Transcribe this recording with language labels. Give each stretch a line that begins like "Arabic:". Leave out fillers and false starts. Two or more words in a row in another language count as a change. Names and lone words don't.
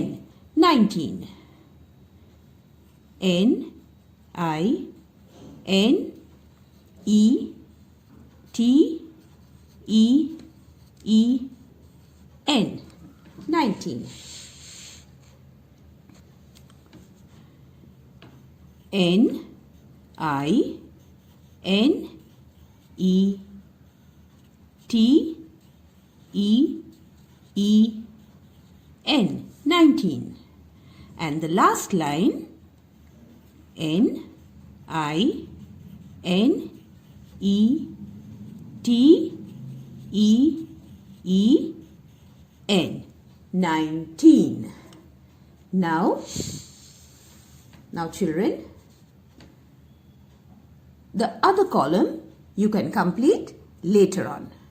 English: 19. N-I-N-E-T-E-E-N. 19. N-I-N-E-T-E-E-N. 19. And the last line. N-I-N-E-T-E-E-N. 19. Now children, the other column you can complete later on.